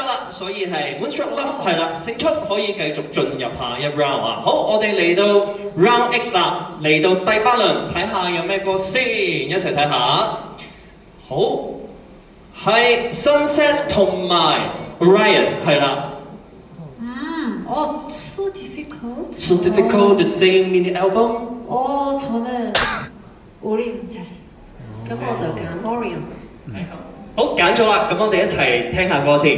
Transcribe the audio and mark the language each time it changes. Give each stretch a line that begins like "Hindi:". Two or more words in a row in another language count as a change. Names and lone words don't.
Cantonese: 所以係 Moonstruck Love 係啦，勝出可以繼續進入下一 round 啊！好，我哋嚟到 Round X 啦，嚟到第八輪，睇下有咩歌先，一齊睇下。好，係 Sunset 同埋 Ryan 係啦。
English: Too difficult. So difficult to sing mini album。
Korean: 저는 오리온자리.
Cantonese: 咁我就揀 Orion。好，揀咗啦，咁我哋一齊聽下歌先。